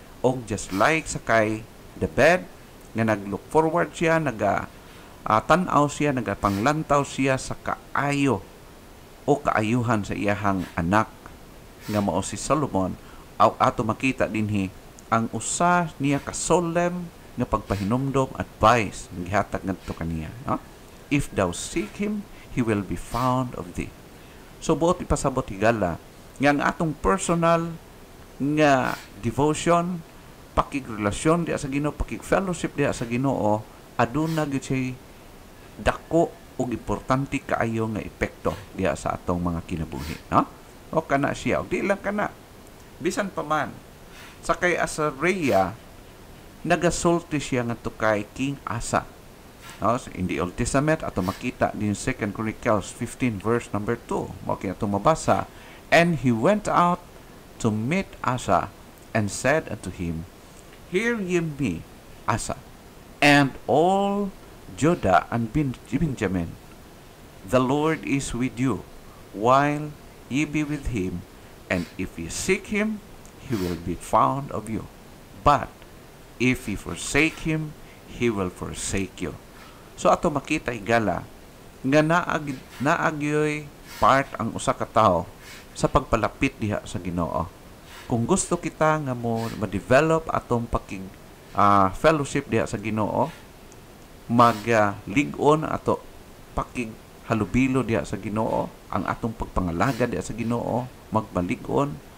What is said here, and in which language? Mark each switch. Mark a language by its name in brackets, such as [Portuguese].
[Cebuano] Og just like sa kay the bed nga nag-look forward siya, tanaw siya, nagapanglantaw siya sa kaayo o kaayuhan sa iyahang anak nga mao si Solomon. Ato makita dinhi ang usa niya ka solemn nga pagpahinumdom advice nga gihatag ngadto kaniya. No? [English] If thou seek him, he will be found of thee. [Cebuano] So buot ipasabot higala nga ang atong personal nga devotion, pakigrelasyon diha sa Ginoo, pakigfellowship diha sa Ginoo, aduna gyud siya dako ug importante kaayo nga epekto diha sa atong mga kinabuhi. No? O kana siya, o di lang kana. Bisan pa man, sa kay Azariah, nagasulti siya nga to kay King Asa. [English] No? So, in the Old Testament, [Cebuano] ato makita din [English] 2 Chronicles 15 verse number 2. [Cebuano] Mao kay ato mabasa, [English] and he went out to meet Asa and said unto him, Hear ye me, Asa, and all Judah and Benjamin. The Lord is with you, while ye be with him, and if ye seek him, he will be found of you. But if ye forsake him, he will forsake you. [Cebuano] So ato makita igala nga naagyoy part ang usa ka tawo sa pagpalapit diha sa Ginoo. Kung gusto kita nga mo ma-develop atong fellowship diha sa Ginoo, lig-on ato halubilo diha sa Ginoo, ang atong pagpangalaga diha sa Ginoo, magbalig-on.